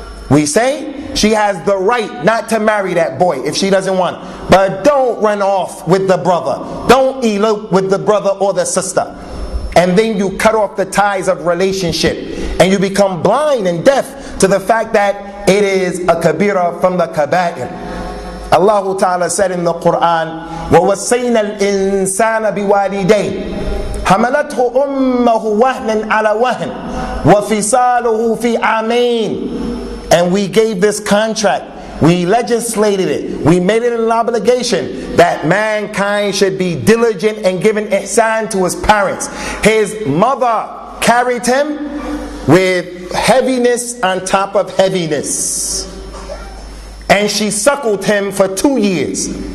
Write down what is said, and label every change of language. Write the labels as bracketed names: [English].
[English] We say she has the right not to marry that boy if she doesn't want. But don't run off with the brother. Don't elope with the brother or the sister. And then you cut off the ties of relationship. And you become blind and deaf to the fact that it is a kabira from the kaba'ir. Allah Ta'ala said in the Quran, [Arabic] وَوَصَّيْنَا الْإِنسَانَ بِوَالِدَيْهِ حَمَلَتْهُ أُمَّهُ وَهْنًا عَلَى وَهْنٍ وَفِصَالُهُ فِي عَامَيْنِ. [English] And we gave this contract, we legislated it, we made it an obligation that mankind should be diligent and giving ihsan to his parents. His mother carried him with heaviness on top of heaviness, and she suckled him for 2 years.